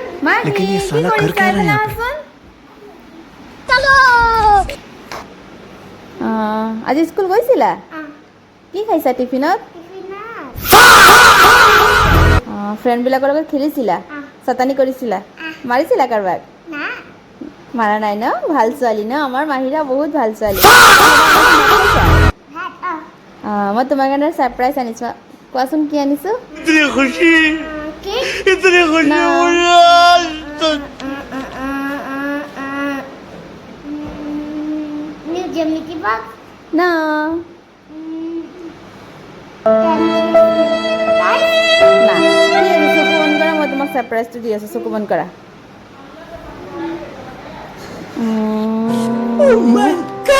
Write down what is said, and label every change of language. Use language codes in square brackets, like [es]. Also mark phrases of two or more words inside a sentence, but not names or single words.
[hi] लेकिन ये साला कर क्या रहा है यहाँ पे? [as] আজি স্কুল গৈছিলা কি খাইছা টিফিনত ফ্ৰেণ্ডবিলাকৰ লগত খেলিছিলা শতানি কৰিছিলা মাৰিছিলা কাৰোবাক মাৰা নাই ন ভাল ছোৱালী ন আমাৰ মাহিৰা বহুত ভাল ছোৱালী মই তোমাৰ কাৰণে ছাৰপ্ৰাইজ আনিছোঁ কোৱাচোন কি আনিছোঁ [hi] इतनी खुशी ना। मुझे आज तक। [en] New Geometry box. [as] না না ঠিক আছে চকু বন্ধ কৰা মই তোমাক ছাৰপ্ৰাইজটো দি আছোঁ চকু বন্ধ কৰা